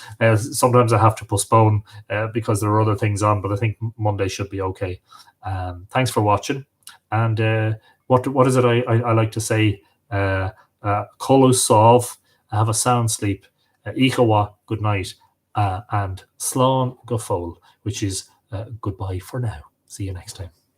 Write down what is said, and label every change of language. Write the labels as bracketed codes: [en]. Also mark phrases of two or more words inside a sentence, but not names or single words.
[en] Sometimes I have to postpone because there are other things on, but I think Monday should be okay. Thanks for watching. And what is it I like to say? Colo sov, have a sound sleep, Ichawa, good night, and [ga] Slán go fóill, [en] which is goodbye for now. See you next time.